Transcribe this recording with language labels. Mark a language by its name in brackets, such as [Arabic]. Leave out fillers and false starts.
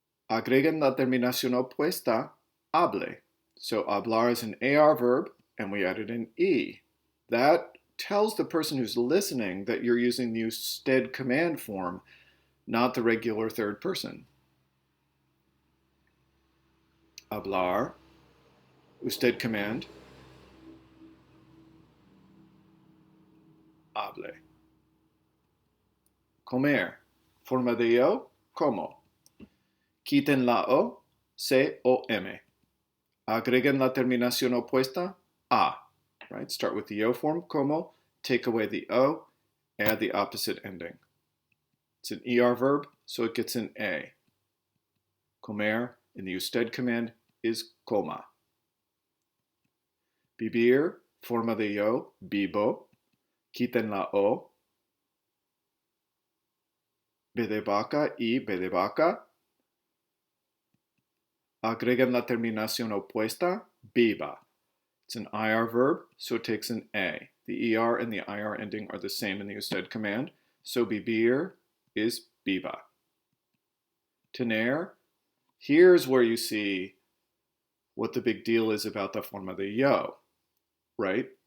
[Spanish] Agreguen la terminación opuesta, hable. [English] So hablar is an AR verb, and we added an E. That tells the person who's listening that you're using the usted command form, not the regular third person. Hablar, usted command, hable. [Spanish] Comer, forma de yo, como. Quiten la O, C-O-M. Agreguen la terminación opuesta, a. [English] Right? Start with the yo form, como, take away the O, add the opposite ending. It's an ER verb, so it gets an A. Comer in the usted command is coma. [Spanish] Vivir, forma de yo, vivo. Quiten la O. B de vaca y B de vaca. Agreguen la terminación opuesta, viva. [English] It's an IR verb, so it takes an A. The ER and the IR ending are the same in the usted command, so vivir is viva. Tener, here's where you see what the big deal is about the forma de yo, right?